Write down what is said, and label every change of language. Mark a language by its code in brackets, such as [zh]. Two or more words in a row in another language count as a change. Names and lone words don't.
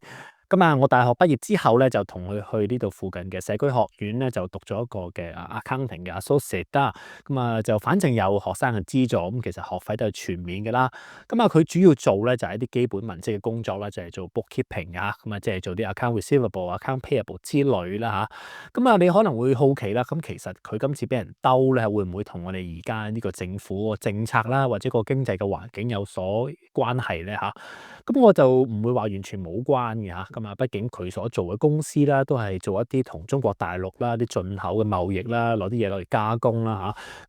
[yue] 我大學畢業之後咧，就同佢去呢度附近嘅社區學院咧，就讀咗一個嘅accounting 嘅 associate 啦。就反正有學生嘅資助，咁其實學費都係全免嘅啦。佢主要做咧就係一啲基本文職嘅工作啦，就係做 bookkeeping 啊，即係做啲 [en] account receivable、 account payable [yue] 之類啦吓。你可能會好奇啦，咁其實佢今次俾人兜咧，會唔會同我哋而家呢個政府個政策啦，或者個經濟嘅環境有所關係咧吓？咁我就唔會話完全冇關嘅吓。畢竟佢所做嘅公司啦，都係做一啲同中國大陸啦啲進口嘅貿易啦，攞啲嘢攞嚟加工啦吓。